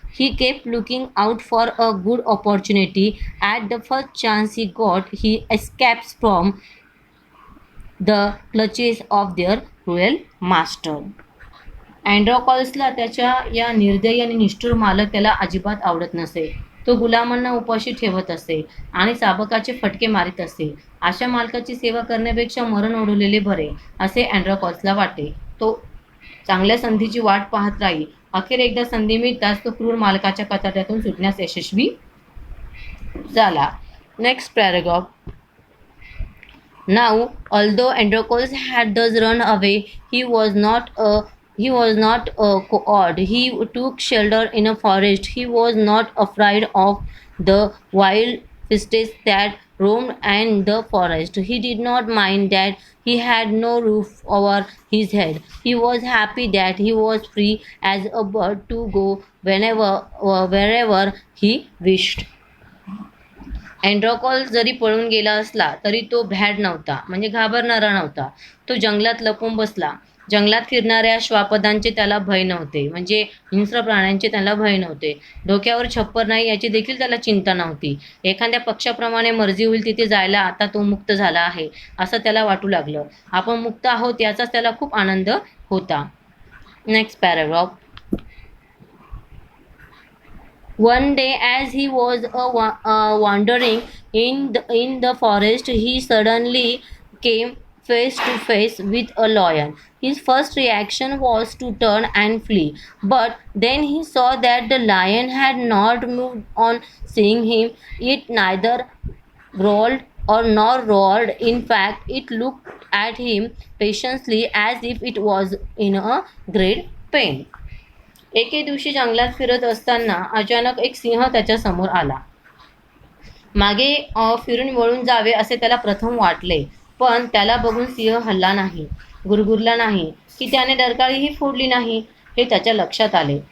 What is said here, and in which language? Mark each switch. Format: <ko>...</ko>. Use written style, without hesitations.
<en>He kept looking out for a good opportunity. At the first chance he got, he escapes from the clutches of their cruel master.</en> <mr>अँड्रोकल्सला त्याच्या या निर्दयी आणि निष्ठुर मालक त्याला अजिबात आवडत नसे. तो गुलामांना उपाशी ठेवत असे आणि चाबकाचे फटके मारित असे. अशा मालकाची सेवा करण्यापेक्षा मरण ओढवलेले बरे असे अँड्रोकल्सला वाटे. तो चांगल्या संधीची वाट पाहत राही. अखेर एकदा संधी मिळताच तो क्रूर मालकाच्या कचाट्यातून सुटण्यास यशस्वी झाला.</mr> <en>Next paragraph. Now, although Androcles had thus run away, he was not a coward. He took shelter in a forest. He was not afraid of the wild beasts that roamed in the forest. He did not mind that he had no roof over his head. He was happy that he was free as a bird to go wherever he wished.</en> <mr>Androcles जरी पळून गेला असला तरी तो भ्याड नव्हता, म्हणजे घाबरणारा नव्हता. तो जंगलात लपून बसला. जंगलात फिरणाऱ्या श्वापदांचे त्याला भय नव्हते, म्हणजे हिंस्र प्राण्यांचे त्याला भय नव्हते. डोक्यावर छप्पर नाही याची देखील त्याला चिंता नव्हती. एखाद्या पक्षाप्रमाणे मर्जी होईल तिथे जायला आता तो मुक्त झाला आहे असं त्याला वाटू लागलं. आपण मुक्त आहोत याचाच त्याला खूप आनंद होता.</mr> <en>Next paragraph. One day, as he was wandering in the forest, he suddenly came face to face with a lion. His first reaction was to turn and flee, but then he saw that the lion had not moved on seeing him. It neither growled or nor roared. In fact, it looked at him patiently as if it was in a great pain.</en> <mr>एके दिवशी जंगलात फिरत असताना अचानक एक सिंह त्याच्या समोर आला. मागे फिरून वळून जावे असे त्याला प्रथम वाटले, पण त्याला बघून सिंह हलला नाही, गुरगुरला नाही की त्याने डरकाळीही फोडली नाही हे त्याच्या लक्षात आले.</mr>